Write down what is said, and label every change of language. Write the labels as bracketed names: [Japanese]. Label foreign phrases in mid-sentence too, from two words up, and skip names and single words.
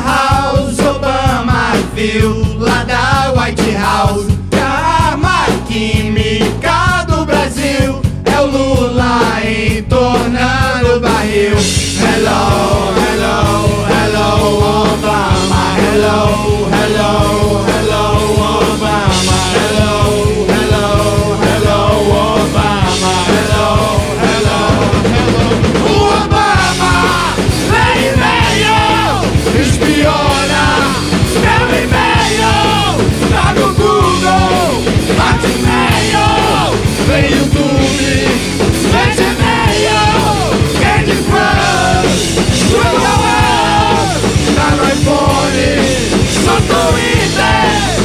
[Portuguese] House, Obama viu lá da White House que a arma química do Brasil é o Lula entornando o barril. [English] Hello, hello, hello Obama. Hello, hello, hello Obama. Hello, hello, hello Obama. Hello, hello, hello. [Portuguese] O Obama vem e-mail, espiona meu e-mail. Tá no Google, Hotmail, vem YouTube, vem Gmail, Candy Crush, Google Earth, tá no iPhone, no Twitter.